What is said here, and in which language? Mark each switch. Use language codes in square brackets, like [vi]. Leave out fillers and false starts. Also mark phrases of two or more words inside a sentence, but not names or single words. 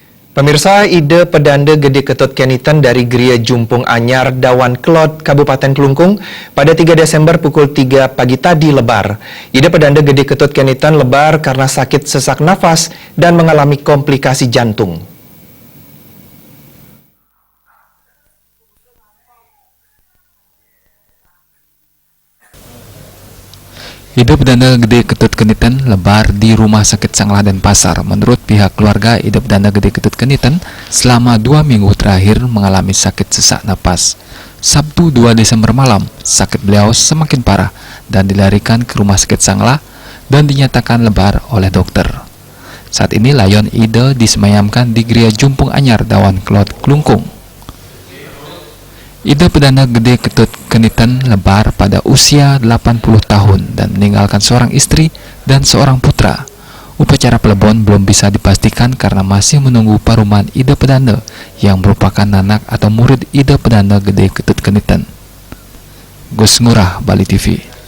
[id] Pemirsa, Ide Pedanda Gede Ketut Kenitan dari Gria Jumpung Anyar, Dawan Klot, Kabupaten Kelungkung pada 3 Desember pukul 3 pagi tadi lebar. Ide Pedanda Gede Ketut Kenitan lebar karena sakit sesak nafas dan mengalami komplikasi jantung. Ide Pedanda Gede Ketut Kenitan lebar di Rumah Sakit Sanglah Denpasar. Menurut pihak keluarga, Ide Pedanda Gede Ketut Kenitan selama 2 minggu terakhir mengalami sakit sesak napas. Sabtu 2 Desember malam, sakit beliau semakin parah dan dilarikan ke Rumah Sakit Sanglah dan dinyatakan lebar oleh dokter. Saat ini Layon Ide disemayamkan di Gria Jumpung Anyar, Dawan Klot, Kelungkung. Ide Pedanda Gede Ketut Kenitan lebar pada usia 80 tahun dan meninggalkan seorang istri dan seorang putra. Upacara pelebon belum bisa dipastikan karena masih menunggu paruman Ide Pedanda yang merupakan anak atau murid Ide Pedanda Gede Ketut Kenitan. Gus Ngurah, Bali TV.